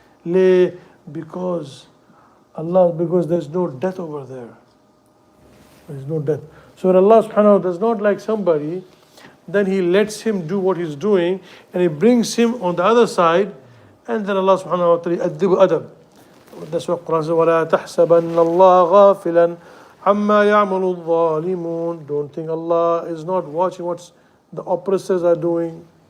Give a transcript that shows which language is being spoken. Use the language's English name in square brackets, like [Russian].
[English] Because there's no death over there. There is no death. So when Allah subhanahu wa ta'ala does not like somebody, then He lets him do what he's doing and He brings him on the other side, and then Allah subhanahu wa ta'ala adib adab. That's what Quran says, [Arabic] وَلَا تَحْسَبَنَّ اللَّهَ غَافِلًا عَمَّا يَعْمَلُ الظَّالِمُونَ. [English] Don't think Allah is not watching what the oppressors are doing.